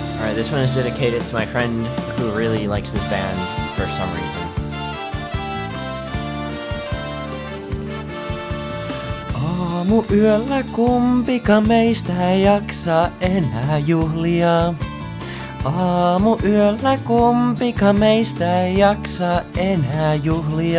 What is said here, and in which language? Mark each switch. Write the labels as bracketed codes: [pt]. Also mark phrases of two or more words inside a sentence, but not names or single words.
[en] This one is dedicated to my friend who really likes this band for some reason. [fi] Aamuyöllä kumpika meistä ei jaksa enää juhlia. Aamuyöllä kumpika meistä ei jaksa enää juhlia.